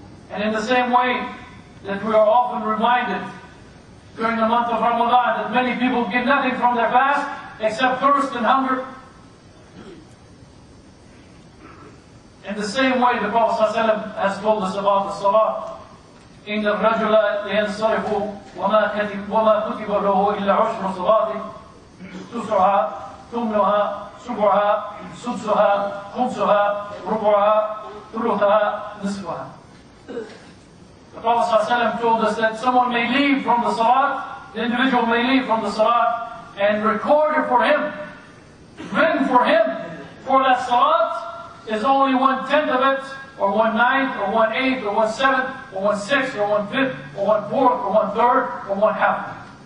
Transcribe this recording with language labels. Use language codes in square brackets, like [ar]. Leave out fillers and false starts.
[en] And in the same way that we are often reminded during the month of Ramadan that many people get nothing from their fast except thirst and hunger. In the same way, the Prophet ﷺ has told us about the salat. [ar] إن الرجل ينصرف وما كتب له إلا عشر صلاة تسعها ثمنها سبعها سدسها خمسها ربعها ثلثها نصفها. [en] The Prophet ﷺ told us that someone may leave from the salat, the individual may leave from the salat and recorded for him, written for him, for that salat is only 1/10 of it, or 1/9, or 1/8, or 1/7, or 1/6, or 1/5, or 1/4, or 1/3, or 1/2.